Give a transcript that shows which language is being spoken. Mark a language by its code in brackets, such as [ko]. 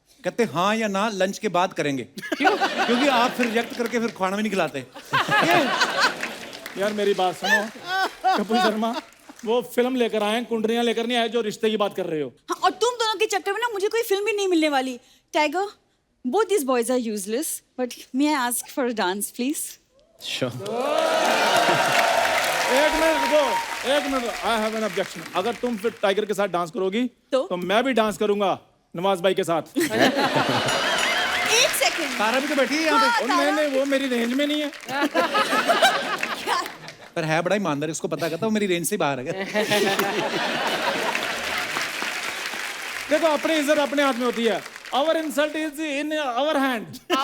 [hi] कहते हाँ या ना लंच के बाद करेंगे। क्यों? क्योंकि आप फिर रिजेक्ट करके फिर खाना भी नहीं खिलाते। यार मेरी बात सुनो कपिल शर्मा, वो फिल्म लेकर आए हैं, कुंडलियां लेकर नहीं आए जो रिश्ते की बात कर रहे हो। हाँ, और तुम दोनों के चक्कर में ना मुझे कोई फिल्म भी नहीं मिलने वाली। [en] Tiger, both these boys are useless, but may I ask for a dance, please? Sure. [hi] एक मिनट रुको, एक minute. I have an objection. अगर तुम फिर टाइगर के साथ डांस करोगी तो मैं भी डांस करूंगा नवाज भाई के साथ। एक सेकंड। तारा भी तो बैठी है यहाँ पे। और नहीं, वो मेरी रेंज में नहीं है। पर है बड़ा ईमानदार, इसको पता कहता वो मेरी रेंज से बाहर है। देखो अपनी इज्जत अपने हाथ में होती है। [en] Our insult is in our hand.